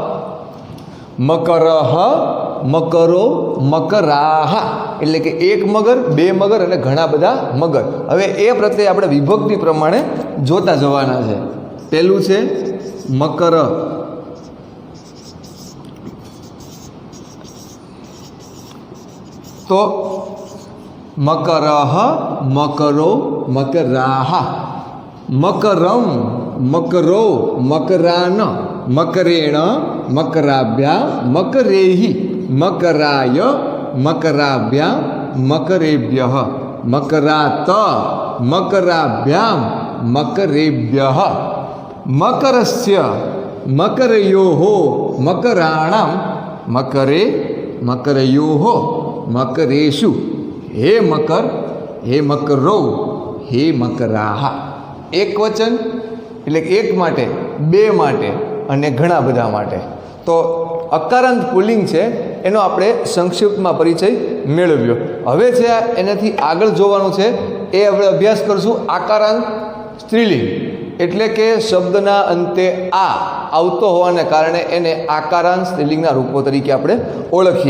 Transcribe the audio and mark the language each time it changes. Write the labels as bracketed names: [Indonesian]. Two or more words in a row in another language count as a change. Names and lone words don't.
[Sanskrit] मकरः मकरो मकराह [Gujarati] એટલે કે એક મગર બે મગર અને ઘણા બધા મગર હવે એ પ્રત્યે આપણે વિભક્તિ પ્રમાણે જોતા જવાના છે પહેલું છે મકર [Sanskrit] તો मकरः मकरो मकराह मकरम मकरो मकरान मकरेण मकराभ्या मकरेहि मकराय मकराभ्या मकरेभ्यः मकरात मकराभ्यां मकरेभ्यः मकरस्य मकरयोः मकराणां मकरे मकरयोः मकरेषु हे मकर हे मकरो हे मकराः एक वचन [Gujarati] એટલે એક માટે બે માટે અને ઘણા બધા માટે તો અકારાંત પુલ્લિંગ છે એનો આપણે સંક્ષિપ્તમાં પરિચય મેળવ્યો હવે છે એનાથી આગળ જોવાનું છે એ આપણે અભ્યાસ કરશું આકારાંત સ્ત્રીલિંગ એટલે કે શબ્દના અંતે આ આવતો હોવાને કારણે એને આકારાંત સ્ત્રીલિંગના રૂપો તરીકે આપણે ઓળખીએ